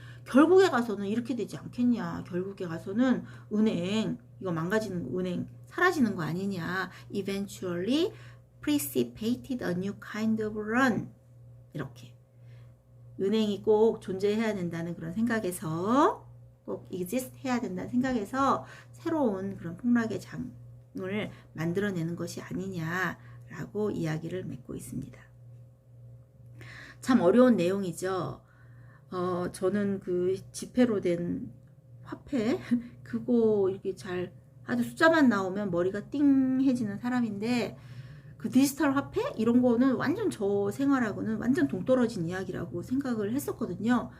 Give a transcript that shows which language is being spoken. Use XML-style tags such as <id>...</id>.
<ko>결국에 가서는 이렇게 되지 않겠냐. 결국에 가서는 이거 망가지는 은행 사라지는 거 아니냐.</ko> <en>eventually precipitated a new kind of run.</en> <ko>이렇게. 은행이 꼭 존재해야 된다는 그런 생각에서, 꼭 exist 해야 된다는 생각에서 새로운 그런 폭락의 장을 만들어내는 것이 아니냐라고 이야기를 맺고 있습니다. 참 어려운 내용이죠. 저는 그 지폐로 된 화폐 그거 이렇게 잘 아주 숫자만 나오면 머리가 띵해지는 사람인데, 그 디지털 화폐 이런 거는 완전 저 생활하고는 완전 동떨어진 이야기라고 생각을 했었거든요.</ko>